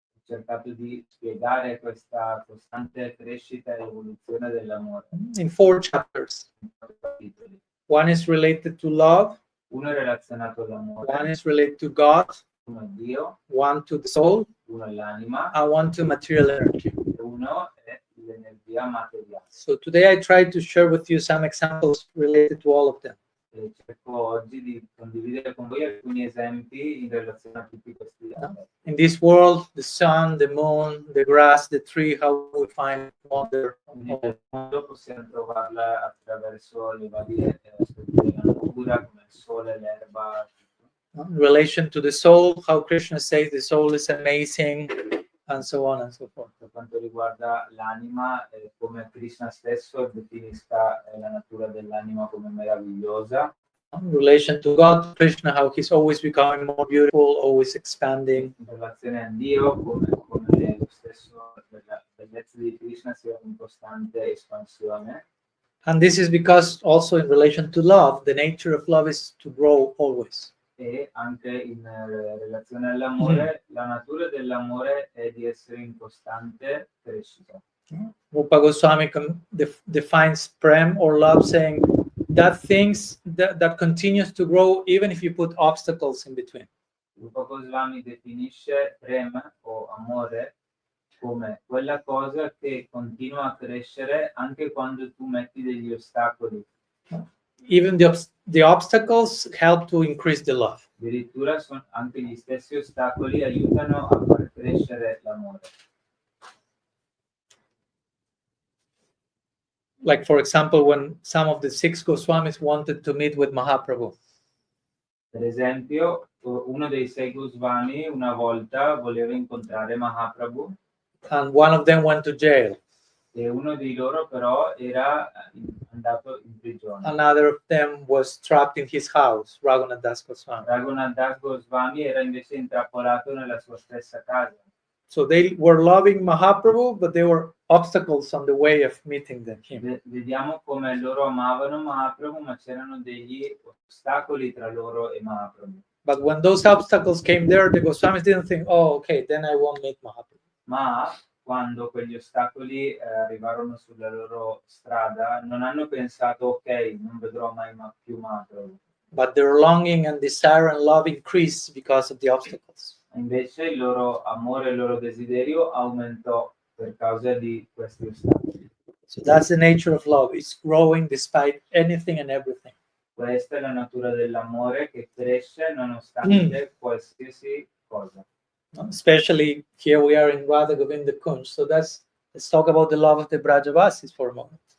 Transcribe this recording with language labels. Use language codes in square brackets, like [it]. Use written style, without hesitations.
[it] ho cercato di spiegare questa costante crescita e evoluzione dell'amore. [en] In 4 chapters. One is related to love, [it] Uno è relazionato all'amore, [en] one is related to God, [it] uno è Dio, [en] one to the soul, [it] uno è l'anima [en] and one to material energy. [it] e uno è l'energia filosofia materiale. [en] So today I tried to share with you some examples related to all of them. [it] E cerco oggi di condividere con voi alcuni esempi in relazione a tutti questi aspetti. [en] In this world, the sun, the moon, the grass, the tree, how we find wonder. [it] Nel mondo possiamo trovarla attraverso le varie aspetti della natura, come il sole, l'erba. [en] In relation to the soul, how Krishna says the soul is amazing, and so on and so forth. [it] Per quanto riguarda l'anima, come Krishna stesso definisca la natura dell'anima come meravigliosa. [en] In relation to God, Krishna, how he's always becoming more beautiful, always expanding. [it] In relazione a Dio, come lo stesso la bellezza di Krishna sia in costante espansione. [en] And this is because also in relation to love, the nature of love is to grow always. [it] E anche in relazione all'amore, la natura dell'amore è di essere in costante crescita. [en] Rupa Goswami defines prem or love saying that things that continues to grow even if you put obstacles in between. [it] Rupa Goswami definisce prem o amore come quella cosa che continua a crescere anche quando tu metti degli ostacoli. [en] Even the obstacles help to increase the love. [it] Addirittura anche gli stessi ostacoli aiutano a far crescere l'amore. [en] Like for example, when some of the 6 Goswamis wanted to meet with Mahaprabhu. [it] Per esempio, uno dei 6 Goswami una volta voleva incontrare Mahaprabhu. [en] And one of them went to jail. [it] E uno di loro però era andato in prigione. [en] Another of them was trapped in his house, Raghunath Das Goswami. [it] Raghunath Das Goswami era invece intrappolato nella sua stessa casa. [en] So they were loving Mahaprabhu, but there were obstacles on the way of meeting him. [it] Vediamo come loro amavano Mahaprabhu, ma c'erano degli ostacoli tra loro e Mahaprabhu. [en] But when those obstacles came there, the Goswamis didn't think, oh, okay, then I won't meet Mahaprabhu. [it] Ma quando quegli ostacoli arrivarono sulla loro strada, non hanno pensato, ok, non vedrò mai più Mahaprabhu. [en] But their longing and desire and love increased because of the obstacles. [it] Invece il loro amore, il loro desiderio aumentò per causa di questi ostacoli. [en] So that's the nature of love. It's growing despite anything and everything. [it] Questa è la natura dell'amore che cresce nonostante qualsiasi cosa. [en] Especially here we are in Radha Govinda Kunj. So let's talk about the love of the Brajavasis for a moment.